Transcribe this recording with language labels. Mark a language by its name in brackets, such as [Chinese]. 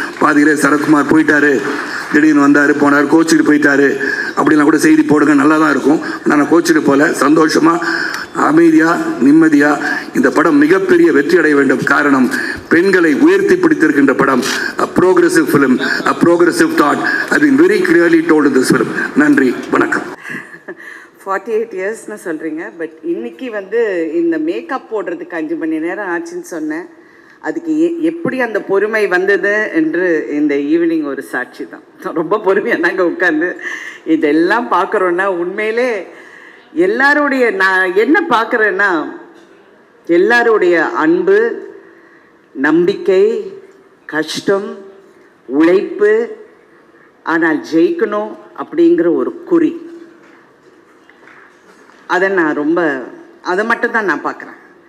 [Tamil] பாதியிலே சரத்குமார் போயிட்டாரு, திடீர்னு வந்தார் போனார், கோச்சிட்டு போயிட்டாரு அப்படிலாம் கூட செய்தி போடுங்க, நல்லா தான் இருக்கும். நான் கோச்சிட்டு போல சந்தோஷமாக அமைதியாக நிம்மதியாக இந்த படம் மிகப்பெரிய வெற்றி அடைய வேண்டும். காரணம், பெண்களை உயர்த்தி பிடித்திருக்கின்ற படம், [English] a progressive film, a progressive thought has been very clearly told in this film. [Tamil] நன்றி, வணக்கம். 48 இயர்ஸ்னு சொல்கிறீங்க, பட் இன்றைக்கி வந்து இந்த மேக்கப் போடுறதுக்கு 5 மணி நேரம் ஆச்சுன்னு சொன்னேன். அதுக்கு எப்படி அந்த பொறுமை வந்தது என்று இந்த ஈவினிங் ஒரு சாட்சி தான். ரொம்ப பொறுமையாக தாங்க உட்காந்து இதெல்லாம் பார்க்குறோன்னா, உண்மையிலே எல்லாருடைய நான் என்ன பார்க்குறேன்னா, எல்லாருடைய அன்பு, நம்பிக்கை, கஷ்டம், உழைப்பு, ஆனால் ஜெயிக்கணும் அப்படிங்கிற ஒரு குறி, அதை மட்டும்தான் நான் பார்க்குறேன்.